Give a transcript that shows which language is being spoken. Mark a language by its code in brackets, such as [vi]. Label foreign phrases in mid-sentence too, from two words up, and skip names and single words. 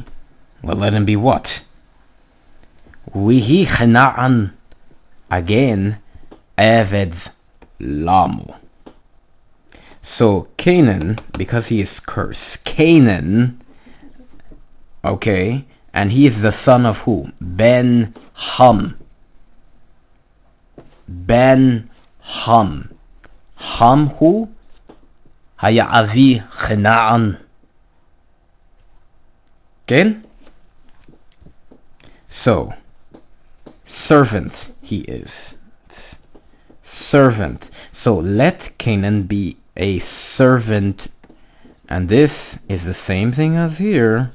[en] Well, let him be what? [he] ויהי כנען. Again, עבד למו. [en] So Canaan, because he is cursed, Canaan, okay, and he is the son of who? [he] בן חם. בן חם. [en] Cham who? [he] היה אבי כנען. [en] Okay? So, servant he is. Servant. So let Canaan be a servant. And this is the same thing as here.